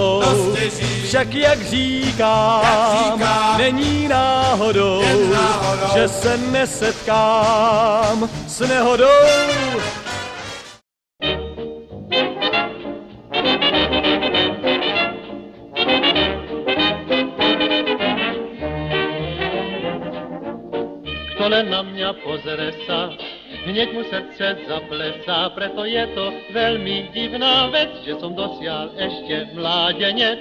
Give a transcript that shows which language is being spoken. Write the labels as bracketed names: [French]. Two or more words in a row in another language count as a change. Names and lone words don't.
[Czech] Však jak říkám, není náhodou, že se nesetkám s nehodou. [Slovak] Kto len na mňa pozere sa, hneď mu srdce zaplesá, preto je to veľmi divná vec, že som dosiaľ ešte mládenec.